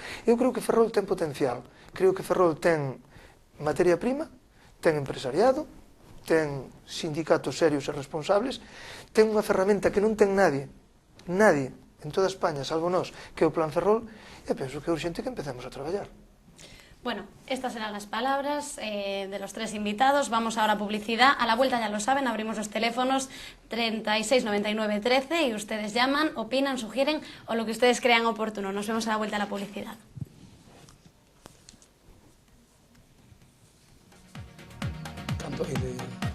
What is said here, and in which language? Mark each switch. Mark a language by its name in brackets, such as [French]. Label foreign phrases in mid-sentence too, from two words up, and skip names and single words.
[Galician] Eu creo que Ferrol ten potencial. Creo que Ferrol ten materia prima, ten empresariado, ten sindicatos serios e responsables, ten unha ferramenta que non ten nadie en toda España, salvo nós, que é o plan Ferrol, e penso que é urgente que empecemos a traballar. [Spanish] Bueno, estas eran las palabras de los tres invitados. Vamos ahora a publicidad. A la vuelta, ya lo saben, abrimos los teléfonos 36 99 13 y ustedes llaman, opinan, sugieren o lo que ustedes crean oportuno. Nos vemos a la vuelta a la publicidad. Tanto hay de...